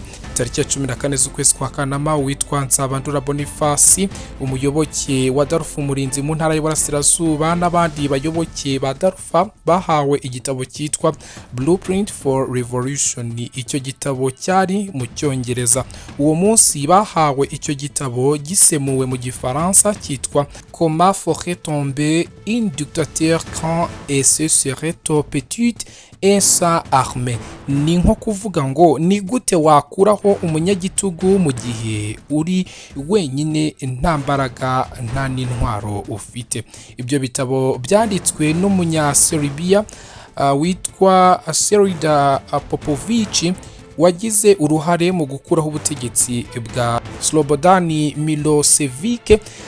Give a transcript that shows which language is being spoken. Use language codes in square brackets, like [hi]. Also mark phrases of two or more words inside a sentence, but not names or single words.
[rw] Tariki ya 14 z'ukwezi kwa Kanama witwa Nzabandora Boniface umuyoboke wa Dalfa Umurinzi mu ntara y'Iburasirazuba n'abandi bayoboke ba Dalfa bahawe igitabo cyitwa Blueprint for Revolution. Icyo gitabo cyari mu Cyongereza. Uwo munsi bahawe icyo gitabo gisemuwe mu Gifaransa cyitwa Comment ferait tomber un dictateur quand et ce serait trop petite esa arme. Ni nko kuvuga ngo ni gute wakuraho umunyagitugu mu gihe uri wenyine nta mbaraga nta n'intwaro ufite. Ibyo bitabo byanditswe n'umunya Serbia witwa Serida Popovic wagize uruhare mu gukuraho ubutegetsi bwa Slobodan Milosevic.